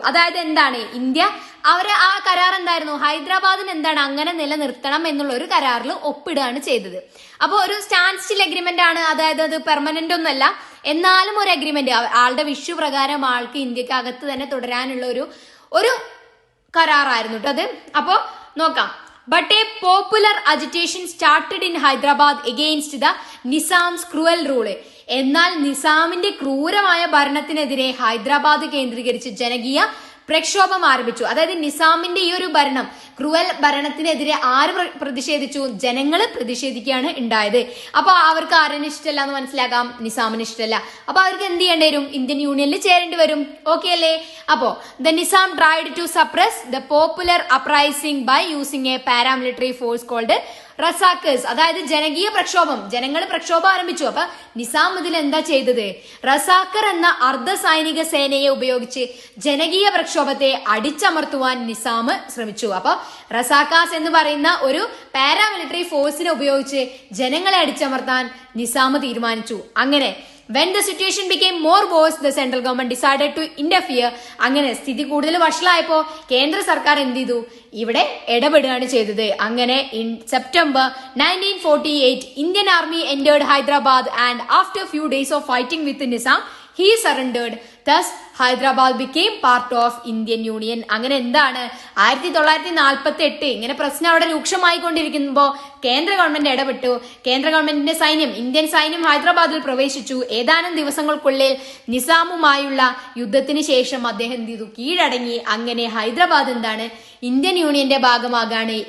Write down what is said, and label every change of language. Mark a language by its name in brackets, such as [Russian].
[Malayalam] അതായത് എന്താണ്, ഇന്ത്യ ആ കരാർ എന്തായിരുന്നു, ഹൈദരാബാദിന് എന്താണ് അങ്ങനെ നിലനിർത്തണം എന്നുള്ള ഒരു കരാറിൽ ഒപ്പിടുകയാണ് ചെയ്തത്. അപ്പോൾ ഒരു സ്റ്റാൻഡ് സ്റ്റിൽ അഗ്രിമെന്റ് ആണ്, അതായത് അത് പെർമനന്റ് ഒന്നല്ല, എന്നാലും ഒരു അഗ്രിമെന്റ്. ആളുടെ വിഷു പ്രകാരം ആൾക്ക് ഇന്ത്യക്ക് അകത്ത് തന്നെ തുടരാനുള്ള ഒരു കരാറായിരുന്നു കേട്ടോ അത്. അപ്പോ നോക്കാം. [English] But a popular agitation started in Hyderabad against the Nizam's cruel rule. [Malayalam] എന്നാൽ നിസാമിന്റെ ക്രൂരമായ ഭരണത്തിനെതിരെ ഹൈദരാബാദ് കേന്ദ്രീകരിച്ച് ജനകീയ പ്രക്ഷോഭം ആരംഭിച്ചു. അതായത് നിസാമിന്റെ ഈ ഒരു ഭരണം, ക്രൂവൽ ഭരണത്തിനെതിരെ ആര് പ്രതിഷേധിച്ചു, ജനങ്ങള് പ്രതിഷേധിക്കുകയാണ് ഉണ്ടായത്. അപ്പൊ അവർക്ക് ആരെയും ഇഷ്ടമല്ല എന്ന് മനസ്സിലാക്കാം, നിസാമിന് ഇഷ്ടമല്ല. അപ്പൊ അവർക്ക് എന്ത് ചെയ്യേണ്ടി വരും, ഇന്ത്യൻ യൂണിയനിൽ ചേരേണ്ടി വരും. ഓക്കെ അല്ലേ? [English] അപ്പോ the Nizam tried to suppress the popular uprising by using a paramilitary force called Razakars. [Malayalam] അതായത് ജനകീയ പ്രക്ഷോഭം, ജനങ്ങൾ പ്രക്ഷോഭം ആരംഭിച്ചു. അപ്പൊ നിസാം ഇതിൽ എന്താ ചെയ്തത്, റസാക്കർ എന്ന അർദ്ധ സൈനിക സേനയെ ഉപയോഗിച്ച് ജനകീയ പ്രക്ഷോഭത്തെ അടിച്ചമർത്തുവാൻ നിസാം ശ്രമിച്ചു. അപ്പൊ റസാക്കാസ് എന്ന് പറയുന്ന ഒരു പാരാമിലിറ്ററി ഫോഴ്സിനെ ഉപയോഗിച്ച് ജനങ്ങളെ അടിച്ചമർത്താൻ നിസാം തീരുമാനിച്ചു. [English] അങ്ങനെ when the situation became more worse, the central government decided to interfere. [Malayalam] അങ്ങനെ സ്ഥിതി കൂടുതൽ വഷളായപ്പോ കേന്ദ്ര സർക്കാർ എന്ത് ചെയ്തു, ഇവിടെ ഇടപെടുകയാണ് ചെയ്തത്. [English] അങ്ങനെ in September 1948 Indian army entered Hyderabad and after few days of fighting with Nizam he surrendered. Thus Hyderabad became part of Indian Union. [Malayalam] അങ്ങനെ എന്താണ് 1948 ഇങ്ങനെ പ്രശ്നം അവിടെ രൂക്ഷമായിക്കൊണ്ടിരിക്കുമ്പോ കേന്ദ്ര ഗവൺമെന്റ് ഇടപെട്ടു. കേന്ദ്ര ഗവൺമെന്റിന്റെ സൈന്യം, ഇന്ത്യൻ സൈന്യം ഹൈദരാബാദിൽ പ്രവേശിച്ചു. ഏതാനും ദിവസങ്ങൾക്കുള്ളിൽ നിസാമുമായുള്ള യുദ്ധത്തിന് ശേഷം അദ്ദേഹം എന്ത് ചെയ്തു, കീഴടങ്ങി. അങ്ങനെ ഹൈദരാബാദ് എന്താണ്, ഇന്ത്യൻ യൂണിയന്റെ ഭാഗമാകാണ്.